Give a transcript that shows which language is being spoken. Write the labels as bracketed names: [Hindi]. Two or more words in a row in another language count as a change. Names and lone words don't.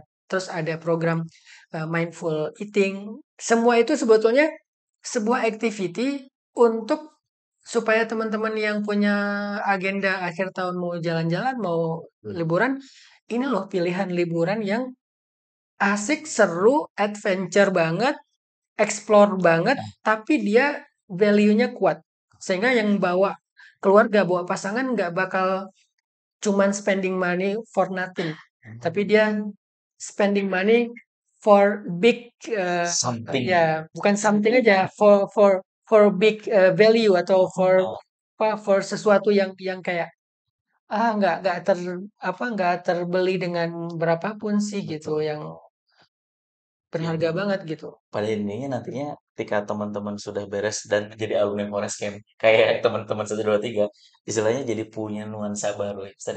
[Indonesian] Terus ada program [English] mindful eating. [Indonesian] Semua itu sebetulnya sebuah activity untuk supaya teman-teman yang punya agenda akhir tahun mau jalan-jalan, mau Hmm. liburan, ini loh pilihan liburan yang asik, seru, adventure banget, explore banget, tapi dia value-nya kuat. Sehingga yang bawa keluarga, bawa pasangan nggak bakal cuman [English] spending money for nothing. [Indonesian] Tapi dia [English] spending money for big, [Indonesian] Something. ya bukan something aja, [English] for big value [Indonesian] atau for Oh, apa, for sesuatu yang kayak nggak apa nggak terbeli dengan berapapun sih gitu, betul. yang Yang berharga banget gitu. pada intinya nantinya ketika teman-teman sudah beres dan menjadi alumni Forest Camp, kayak teman-teman 123, istilahnya jadi punya nuansa baru ya, Ustaz ya.